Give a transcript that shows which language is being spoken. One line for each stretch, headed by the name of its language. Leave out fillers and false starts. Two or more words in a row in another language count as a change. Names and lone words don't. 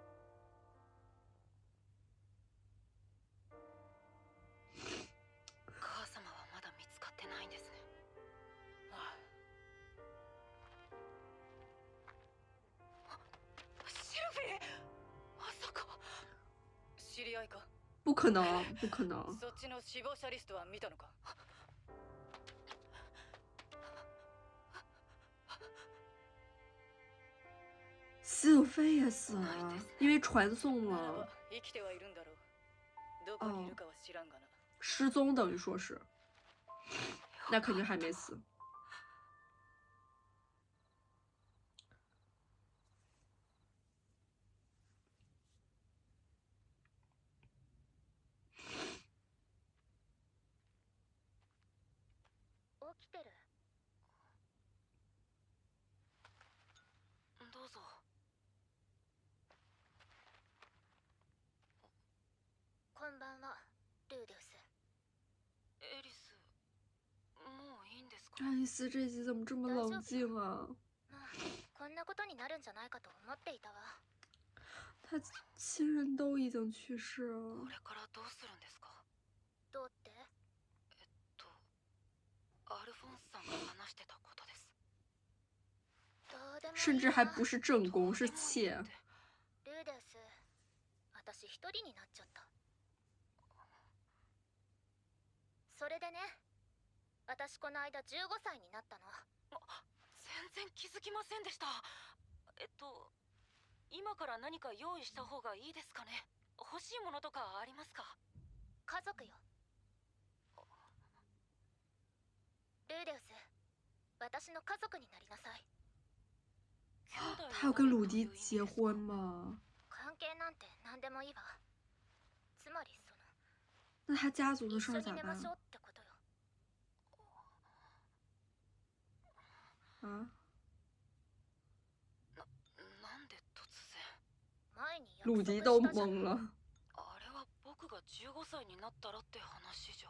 Japanese: 母様はまだ見つかってないんですね。ああ。シルフィー、まさか。知り合いか。
Chinese: 不可能，不可能。
Japanese: そっちの死亡者リストは見たのか。
Chinese: 死有飞也死了，因为传送了，
Japanese: 生きてはいるんだろう。どこにいるかは知らんがな。
Chinese: 失踪等于说是，那肯定还没死。
Japanese: 起きてる？どうぞ。こんばんは、ルーデウス。エリス、もういいんですか。
Chinese: 爱丽丝这集怎么这么冷静啊？
Japanese: まあ、こんなことになるんじゃないかと思っていたわ。
Chinese: 他亲人都已经去世了。
Japanese: これからどうするんですか。どうって？アルフォンスさんが話してたことです。どうでもいいわ。
Chinese: 甚至还不是正宫，是妾。
Japanese: ルーデウス、私一人になっちゃった。それでね、私この間15歳になったの。全然気づきませんでした。 今から何か用意した方がいいですかね。欲しいものとかありますか？家族よ。ルーデウス、私の家族になりなさい。
Chinese: 他要跟鲁迪结婚吗？
Japanese: 関係なんて何でもいいわ。つまり
Chinese: 那他家族的
Japanese: 一
Chinese: 事儿咋
Japanese: 緒に寝ましょう
Chinese: 办
Japanese: ってことよ。
Chinese: 啊？
Japanese: なんで突然。前に約束
Chinese: 鲁迪都
Japanese: したじゃん。
Chinese: 懵了。
Japanese: あれは僕が15歳になったらって話じゃ。